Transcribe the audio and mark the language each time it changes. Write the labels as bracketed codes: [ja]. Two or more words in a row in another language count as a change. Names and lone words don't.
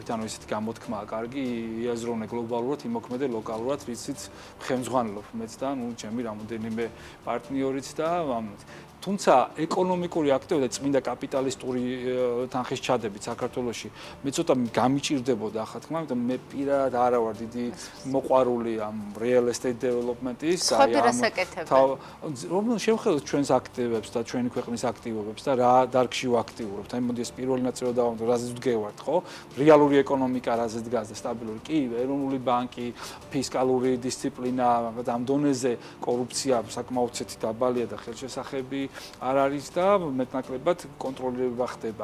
[ka] ანუ ისეთი გამოთქმაა კარგი, იაზროვნე გლობალურად, იმოქმედე ლოკალურად, რიცით ხელმძღვანელობ მეც და ჩემი რამოდენიმე პარტნიორიც და თუმცა ეკონომიკური აქტივობა და წმინდა კაპიტალისტური თანხის ჩადებით საქართველოში მე ცოტა გამიჭირდებოდა ახლა თქმა უნდა მე პირადად არა ვარ დიდი მოყვარული ამ [en] real estate development- [ka] ის რომ შევხედოთ ჩვენს აქტივებს და ჩვენი ქვეყნის აქტივობებს და რა დარგში ვაქტიურობთ. აი მოდი ეს პირველი ნაწილი დავამტო, რაზეც ვდგევართ, ხო? რეალური ეკონომიკა რაზეც დგას და სტაბილური. კი, ეროვნული ბანკი, ფისკალური დისციპლინა, ამ დონეზე კორუფცია საკმაოდ დაბალია და ხელშესახები არ არის და მეტნაკლებად კონტროლირება ხდება.